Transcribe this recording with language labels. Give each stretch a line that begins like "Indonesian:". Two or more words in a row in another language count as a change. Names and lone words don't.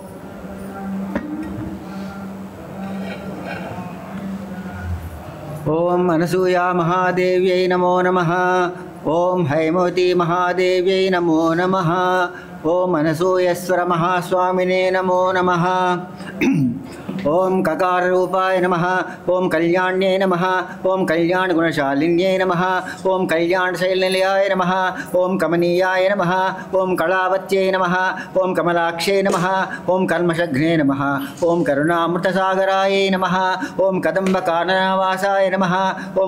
Sanskrit: ओम अनसूया महादेव्यै नमो नमः ओम हैमवती महादेव्यै नमो नमः ओम अनसूयेश्वर महास्वामिने नमो नमः ओं ककाररूपाय नमः ओं कल्याण्ये नमः ओं कल्याणगुणशालिन्ये नमः ओं कल्याणशैलनिलयाय नमः ओं कमनीयाय नमः ओं कलावत्यै नमः ओं कमलाक्षे नमः ओं कल्मषघ्ने नमः ओं करुणामृतसागराय नमः ओं कदम्बकाननवासाय नमः ओं